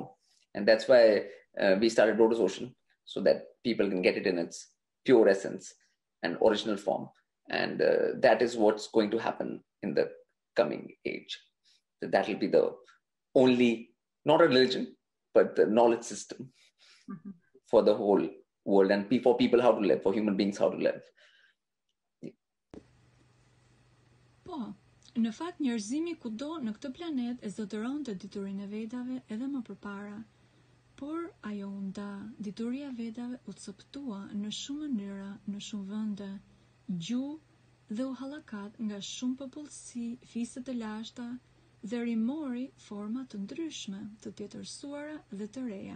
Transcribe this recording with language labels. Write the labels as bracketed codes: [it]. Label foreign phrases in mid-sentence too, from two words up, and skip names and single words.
[en] And that's why we started Lotus Ocean, so that people can get it in its pure essence and original form. And that is what's going to happen in the coming age. That will be the only, not a religion, but the knowledge system for the whole world, and for people how to live, for human beings how to live. [sq] Po, në fakt njerëzimi kudo në këtë planet e zotëronte diturinë e Vedave edhe më përpara. Por ajo u nda, dituria e Vedave u coptua në shumë mënyra, në shumë vende, gjuhë dhe u hallakat nga shumë popullsi, fise të lashta dhe rimori forma të ndryshme, të tjetërsuara dhe të reja.